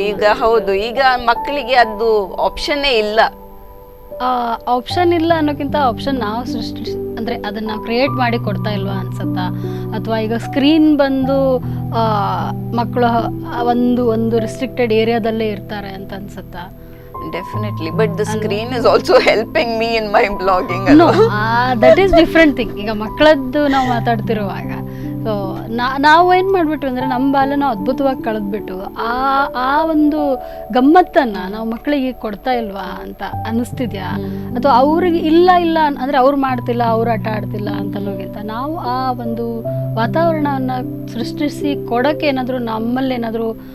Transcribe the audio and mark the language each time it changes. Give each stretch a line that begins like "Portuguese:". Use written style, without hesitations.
Kannada: ಈಗ ಹೌದು, ಈಗ ಮಕ್ಕಳಿಗೆ ಅದು ಆಪ್ಷನ್ನೇ ಇಲ್ಲ. ಆಪ್ಷನ್ ಇಲ್ಲ ಅನ್ನೋಕ್ಕಿಂತ ಆಪ್ಷನ್ ನಾವು ಅಂದ್ರೆ ಅದನ್ನ ನಾವು ಕ್ರಿಯೇಟ್ ಮಾಡಿ ಕೊಡ್ತಾ ಇಲ್ವಾ ಅನ್ಸತ್ತಾ? ಅಥವಾ ಈಗ ಸ್ಕ್ರೀನ್ ಬಂದು ಮಕ್ಕಳು ಒಂದು ರೆಸ್ಟ್ರಿಕ್ಟೆಡ್ ಏರಿಯಾದಲ್ಲೇ ಇರ್ತಾರೆ ಅಂತ ಅನ್ಸತ್ತಾ?
English: Definitely, but the screen is also helping me in my blogging. No, that is different thing.
Kannada: ಈಗ ಮಕ್ಕಳದ್ದು ನಾವು ಮಾತಾಡ್ತಿರುವಾಗ ಸೊ ನಾವು ಏನು ಮಾಡಿಬಿಟ್ಟು ಅಂದರೆ ನಮ್ಮ ಬಾಲ್ಯ ನಾವು ಅದ್ಭುತವಾಗಿ ಕಳೆದ್ಬಿಟ್ಟು ಆ ಒಂದು ಗಮ್ಮತ್ತನ್ನು ನಾವು ಮಕ್ಕಳಿಗೆ ಕೊಡ್ತಾ ಇಲ್ವಾ ಅಂತ ಅನ್ನಿಸ್ತಿದ್ಯಾ? ಅಥವಾ ಅವ್ರಿಗೆ ಇಲ್ಲ ಅಂದರೆ ಅವ್ರು ಮಾಡ್ತಿಲ್ಲ, ಅವ್ರು ಆಟ ಆಡ್ತಿಲ್ಲ ಅಂತಲೋಗಿಂತ ನಾವು ಆ ಒಂದು ವಾತಾವರಣವನ್ನು ಸೃಷ್ಟಿಸಿ ಕೊಡೋಕ್ಕೆ ಏನಾದರೂ ನಮ್ಮಲ್ಲಿ ಏನಾದರೂ